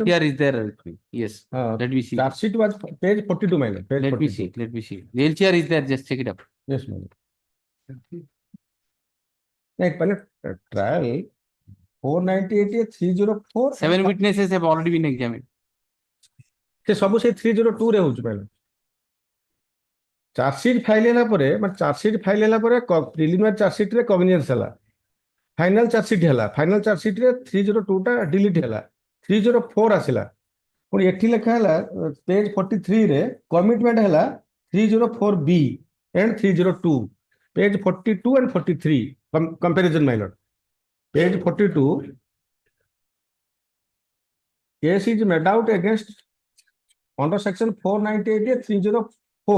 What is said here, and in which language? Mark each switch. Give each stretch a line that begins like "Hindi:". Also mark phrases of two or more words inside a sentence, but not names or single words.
English: LTR is there with me. Yes. Let me see. Charge sheet was page 42, madam. Let me see. Let me see. The LTR is there, just check it up. Yes, madam. Trial 498/304. 7 witnesses have already been examined.
Odia: ସବୁ ସେ 302 ରେ ହଉଛି madam.
English: Charge sheet file
Odia: ହେଲା ପରେ
English: charge sheet file
Odia: ହେଲା ପରେ
English: preliminary charge sheet ରେ cognizance ହେଲା. Final charge sheet ହେଲା. Final charge sheet ରେ 302 ଟା delete ହେଲା.
Odia: 304 ଆସିଲା. ପୁଣି ଏଠି ଲେଖା ହେଲା page 43 ରେ commitment ହେଲା 304B and 302.
English: Page 42 and 43 comparison, my lord. Page 42, case is made out against under section 498/304.